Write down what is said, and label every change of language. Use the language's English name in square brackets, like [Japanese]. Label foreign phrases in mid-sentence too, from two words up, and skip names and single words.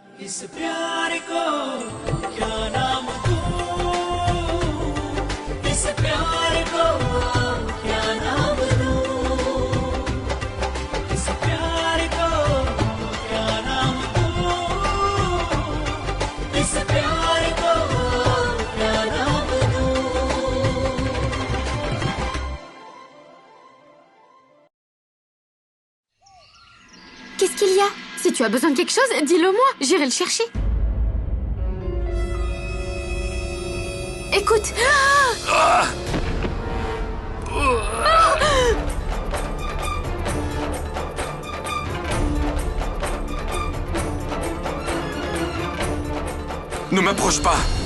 [Hindi] इस प्यार को क्या नाम दूं, इस प्यार को क्या नाम दूं, इस प्यार को क्या नाम दूं, इस प्यार को क्या नाम दूं। [French] Qu'est-ce qu'il y a? Si tu as besoin de quelque chose, dis-le-moi, j'irai le chercher. Écoute. Ne m'approche pas!